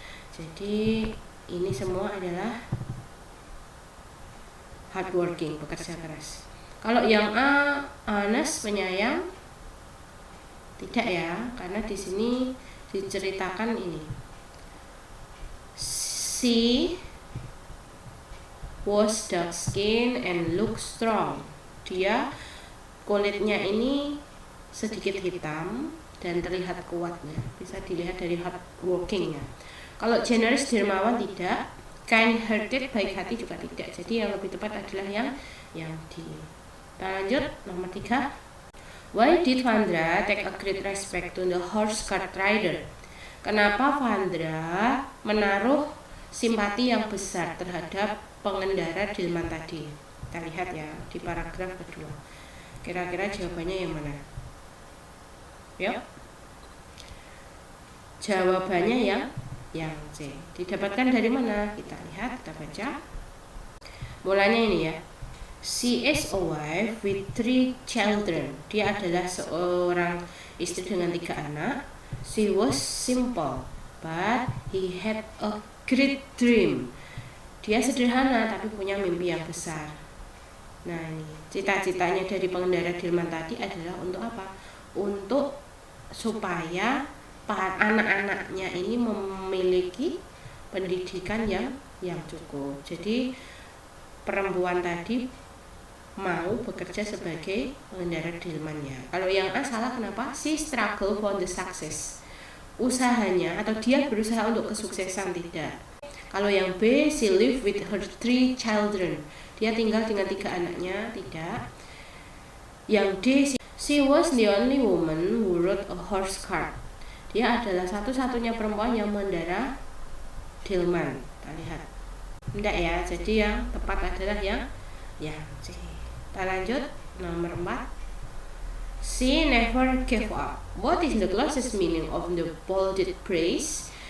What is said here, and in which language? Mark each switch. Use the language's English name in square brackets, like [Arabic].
[Indonesian] Jadi ini semua adalah hardworking, bekerja keras. Kalau yang A, honest, penyayang, tidak ya, karena di sini diceritakan ini. [English] She was dark skin and look strong. [Indonesian] Dia kulitnya ini sedikit hitam dan terlihat kuatnya. Bisa dilihat dari hardworkingnya. Kalau generous, dermawan, tidak. Kind hearted, baik hati juga tidak. Jadi yang lebih tepat adalah yang D. Kita lanjut nomor 3. [English] Why did Vandra take a great respect to the horse cart rider? [Indonesian] Kenapa Vandra menaruh simpati yang besar terhadap pengendara delman tadi? Kita lihat ya di paragraf kedua. Kira-kira jawabannya yang mana? Yuk. Jawabannya yang C. Didapatkan dari mana? Kita lihat, kita baca. Mulanya ini ya. [English] She is a wife with 3 children. [Indonesian] Dia adalah seorang istri dengan 3 anak. [English] She was simple, but he had a great dream. [Indonesian] Dia sederhana tapi punya mimpi yang besar. Nah ini cita-citanya dari pengendara delman tadi adalah untuk apa? Untuk supaya anak-anaknya ini memiliki pendidikan yang cukup. Jadi perempuan tadi mau bekerja sebagai pengendara delmannya. Kalau yang A salah, kenapa? [English] She struggle for the success. [Indonesian] Usahanya atau dia berusaha untuk kesuksesan, tidak. Kalau yang B, [English] she live with her 3 children. [Indonesian] Dia tinggal dengan 3 anaknya, tidak. [English] Yang D, she was the only woman who rode a horse cart. [Indonesian] Dia adalah satu-satunya perempuan yang mengendara delman. Kita lihat. Tidak ya, jadi yang tepat adalah yang C. Kita lanjut nomor 4. [English] She never gave up. What is the closest meaning of the bolded phrase?